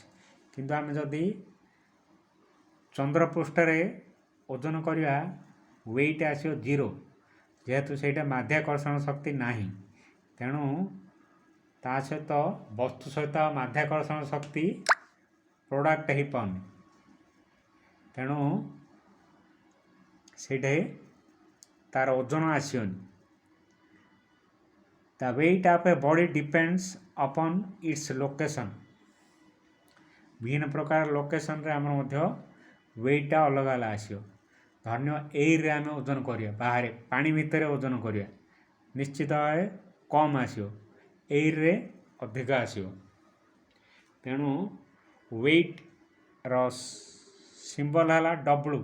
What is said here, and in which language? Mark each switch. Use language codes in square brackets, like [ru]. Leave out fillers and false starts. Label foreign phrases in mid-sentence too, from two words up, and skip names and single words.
[or] କିନ୍ତୁ ଆମେ ଯଦି ଚନ୍ଦ୍ରପୃଷ୍ଠରେ ଓଜନ କରିବା ୱେଟ୍ ଆସିବ 0, ଯେହେତୁ ସେଇଟା ମାଧ୍ୟାକର୍ଷଣ ଶକ୍ତି ନାହିଁ, ତେଣୁ ତା ସହିତ ବସ୍ତୁ ସହିତ ମାଧ୍ୟାକର୍ଷଣ ଶକ୍ତି ପ୍ରଡ଼କ୍ଟ ହେଇପାରୁନି, ତେଣୁ ସେଇଠି ତାର ଓଜନ ଆସିବନି। [en] The weight of a body depends upon its location. [or] ବିଭିନ୍ନ ପ୍ରକାର ଲୋକେସନରେ ଆମର ମଧ୍ୟ ୱେଟ୍ଟା ଅଲଗା ଅଲଗା ଆସିବ। ଧନ୍ୟ ଏଇରେ ଆମେ ଓଜନ କରିବା, ବାହାରେ ପାଣି ଭିତରେ ଓଜନ କରିବା, ନିଶ୍ଚିତ ଭାବେ କମ୍ ଆସିବ, ଏଇରେ ଅଧିକ ଆସିବ। ତେଣୁ ୱେଟ୍ର ସିମ୍ବଲ ହେଲା W।